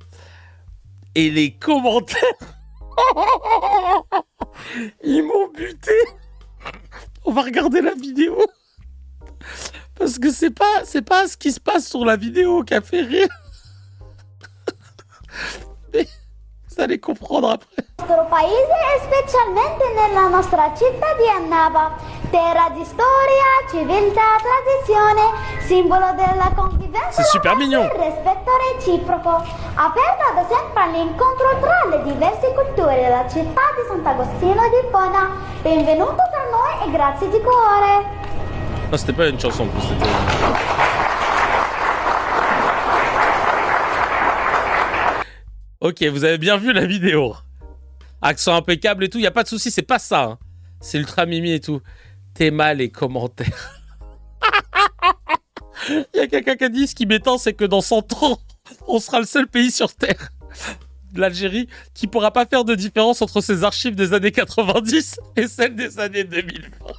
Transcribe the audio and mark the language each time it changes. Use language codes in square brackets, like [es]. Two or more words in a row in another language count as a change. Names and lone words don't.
[fr] Et les commentaires... Ils m'ont buté. On va regarder la vidéo. Parce que c'est pas ce qui se passe sur la vidéo qui a fait rire. Mais vous allez comprendre après. [it] Nostro paese e specialmente nella nostra città di Annaba, terra di storia, civiltà, tradizione, simbolo della convivenza [fr] super mignon. [it] e rispetto reciproco, aperta da sempre all'incontro tra le diverse culture della città di Sant'Agostino di Ippona. Benvenuto tra noi e grazie di cuore. [fr] Non, c'était pas une chanson en plus, c'était... Ok, vous avez bien vu la vidéo. Accent impeccable et tout, y a pas de souci, c'est pas ça. Hein. C'est ultra mimi et tout. T'es mal les commentaires. Y a quelqu'un qui a dit ce qui m'étend, c'est que dans 100 ans, on sera le seul pays sur Terre, l'Algérie, qui pourra pas faire de différence entre ses archives des années 90 et celles des années 2020.